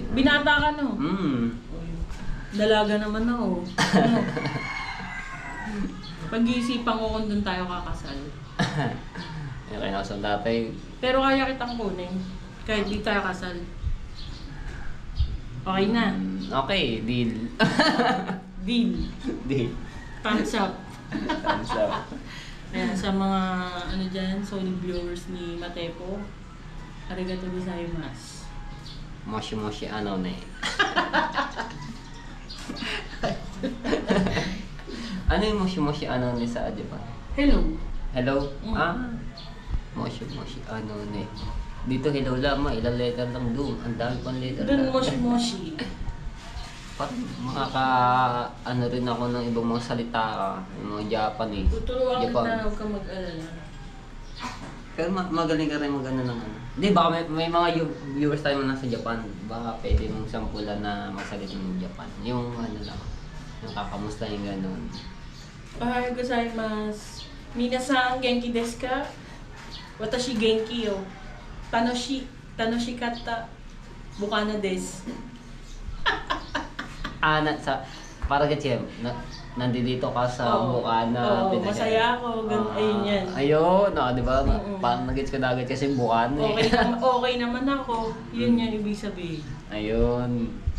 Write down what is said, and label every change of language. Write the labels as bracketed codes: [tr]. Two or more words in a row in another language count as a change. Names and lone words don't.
[tl] Binata ka no? Dalaga naman ako. Pag-iisipan ko kung doon tayo kakasal. Yung kaya sa tatay. Pero kaya kitang kunin. Kahit di tayo kasal. Okay na. [en] Okay, deal. Deal. Deal. Thumbs up. Thumbs up. [tl] Ayan, sa mga ano dyan, [en] solid viewers [tl] ni Matepo, [ja] ありがとうございます. [tl] Moshi ano na eh. Ano yung moshi ano ni sa Japan? Hello. Hello? Moshi ano na eh. Dito hello lang ilang letter lang doon. Ang dami pang letter Doon lang. moshi. Parang ano rin ako ng ibang mga salita, yung mga Japanese. Tuturuan kita, huwag kang mag-alala. Pero magaling ka rin mag-ano ng ano. Hindi, baka may mga viewers tayo na nasa Japan. Baka pwede mong sampulan na magsalita ng Japan. Yung ano lang, yung kakamusta yung gano'n. [ja] おはようございます。皆さん元気ですか? 私元気よ。楽しかった. ブカナです. [tl] Para kasi, nandito ka sa Bukana. Oo, masaya ako. Ayun yan. Ayun, di ba? Parang nag-gets ko na agad kasi Bukana eh. Okay naman ako. Yun yung ibig sabihin. Ayun.